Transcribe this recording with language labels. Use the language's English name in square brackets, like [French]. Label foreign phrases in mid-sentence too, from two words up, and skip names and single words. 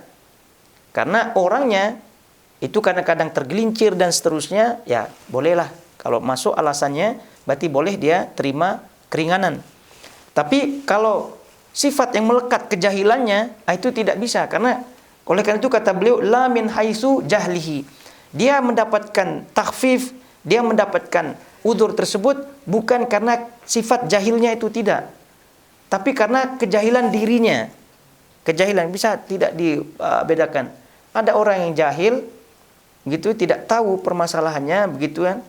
[Indonesian] Karena orangnya itu kadang-kadang tergelincir dan seterusnya, ya bolehlah kalau masuk alasannya, berarti boleh dia terima keringanan. Tapi kalau sifat yang melekat kejahilannya, itu tidak bisa. Karena oleh karena itu kata beliau [Arabic] la min haitsu jahlihi. [Indonesian] Dia mendapatkan takhfif, dia mendapatkan udzur tersebut bukan karena sifat jahilnya itu, tidak. Tapi karena kejahilan dirinya. Kejahilan bisa tidak dibedakan. Ada orang yang jahil gitu, tidak tahu permasalahannya begitu kan.